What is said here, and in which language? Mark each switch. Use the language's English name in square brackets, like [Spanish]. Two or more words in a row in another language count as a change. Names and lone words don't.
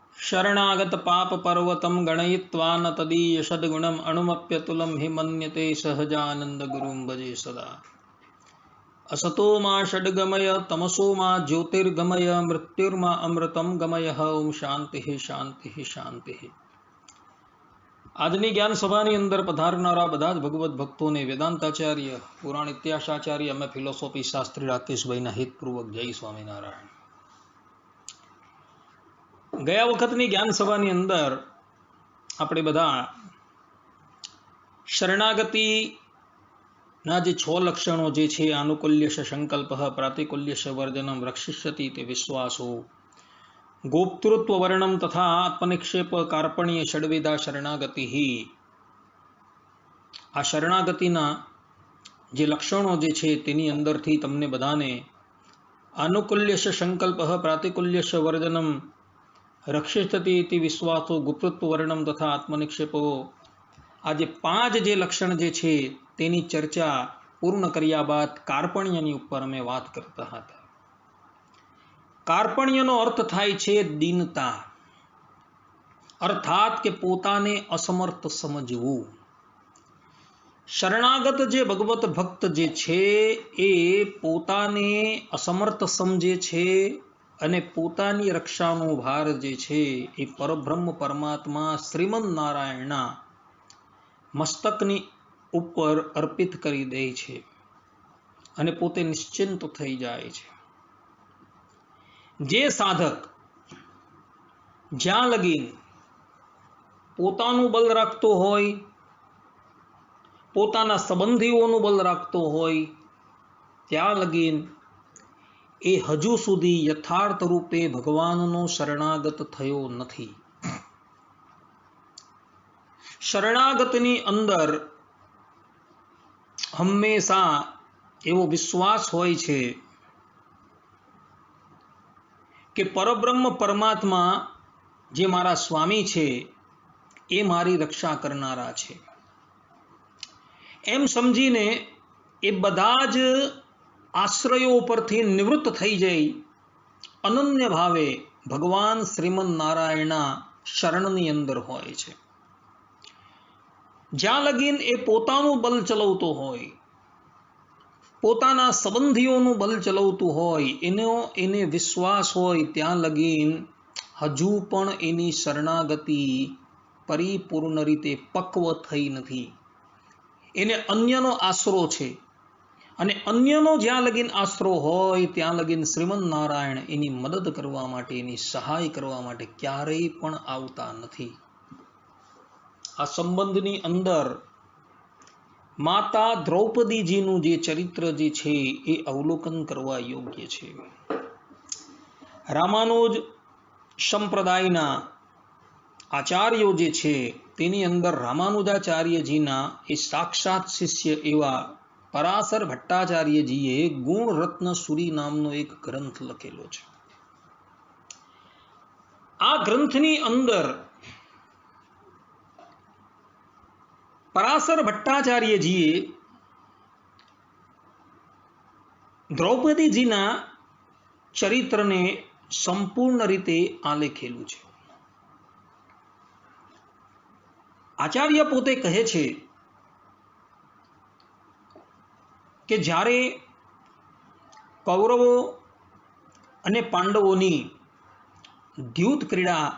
[Sanskrit] शरणागत पाप पर्वतम गणयित्वा न तदीय सद्गुणम अणुमप्यतुलम हि मन्यते सहजानंद गुरुं भजे सदा। असतो मा षड्गमय तमसो मा ज्योतिर्गमय मृत्युर्मा अमृतम गमय। ओम शांति शांति शांति। [Gujarati] આજની જ્ઞાન સભાની અંદર પધારનારા બધા જ ભગવત ભક્તોને વેદાંતાચાર્ય પુરાણ ઇતિહાસાચાર્ય અમે ફિલોસોફી શાસ્ત્રી રાકેશભાઈના હિતપૂર્વક જય સ્વામિનારાયણ। ગયા વખતની જ્ઞાન સભાની અંદર આપણે બધા શરણાગતિના જે 6 લક્ષણો જે છે [Sanskrit] આનુકૂલ્યશ સંકલ્પ પ્રાતિકૂલ્યશ વર્જનમ રક્ષિષ્યતિ તે વિશ્વાસો गोप्तृत्व वर्णम तथा आत्मनिक्षेप कार्पण्य षड्विधा शरणागति ही [Gujarati] આ શરણાગતિના જે લક્ષણો જે છે તેની અંદરથી તમને બધાને [Sanskrit] आनुकूल्यश संकल्प प्रातिकूल्यश वर्जनम रक्षिष्यति इति विश्वासो गुप्तृत्व वर्णम तथा आत्मनिक्षेपो [Gujarati] આ જે 5 જે લક્ષણ જે છે તેની ચર્ચા પૂર્ણ કર્યા બાદ કાર્પણ્યની ઉપર અમે વાત કરતા હતા। કાર્પણ્યનો અર્થ થાય છે દીનતા, અર્થાત કે પોતાને અસમર્થ સમજવું। શરણાગત જે ભગવત ભક્ત જે છે એ પોતાને અસમર્થ સમજે છે અને પોતાની રક્ષાનો ભાર જે છે એ પરબ્રહ્મ પરમાત્મા શ્રીમન નારાયણના મસ્તકની ઉપર અર્પિત કરી દે છે અને પોતે નિશ્ચિંત થઈ જાય છે। જે સાધક જ્યાં લગીન પોતાનું બળ રાખતો હોય, પોતાના સંબંધીઓનું બળ રાખતો હોય, ત્યાં લગીન એ હજુ સુધી યથાર્થ રૂપે ભગવાનનો શરણાગત થયો નથી। શરણાગતની અંદર હંમેશા એવો વિશ્વાસ હોય છે કે પરબ્રહ્મ પરમાત્મા જે મારા સ્વામી છે એ મારી રક્ષા કરનારા છે એમ સમજીને એ બધાજ આશ્રયો પરથી નિવૃત્ત થઈ જાઈ અનન્ય ભાવે ભગવાન શ્રીમન નારાયણના શરણની અંદર હોય છે। જ્યાં લગીન એ પોતાનું બળ ચલાવતો હોય, પોતાના સંબંધીઓનું બળ ચલાવતું હોય, એને વિશ્વાસ હોય ત્યાં લગીન હજુ પણ એની શરણાગતિ પરિપૂર્ણ રીતે પક્વ થઈ નથી। એને અન્યનો આશરો છે અને અન્યનો જ્યાં લગીન આશરો હોય ત્યાં લગીન શ્રીમન નારાયણ એની મદદ કરવા માટે એની સહાય કરવા માટે ક્યારેય પણ આવતા નથી। આ સંબંધની અંદર માતા દ્રૌપદી જીનું જે ચરિત્ર જે છે એ અવલોકન કરવા યોગ્ય છે। રામાનુજ સંપ્રદાયના આચાર્યો જે છે તેની અંદર રામાનુજાચાર્યજીના એ સાક્ષાત શિષ્ય એવા પરાશર ભટ્ટાચાર્યજીએ ગુણ રત્ન સૂરી નામનો એક ગ્રંથ લખેલો છે। આ ગ્રંથની અંદર પરાશર ભટ્ટાચાર્યજીએ દ્રૌપદીજીના ચરિત્રને સંપૂર્ણ રીતે આલેખેલું છે। આચાર્ય પોતે કહે છે કે જ્યારે કૌરવો અને પાંડવોની દ્યૂત ક્રીડા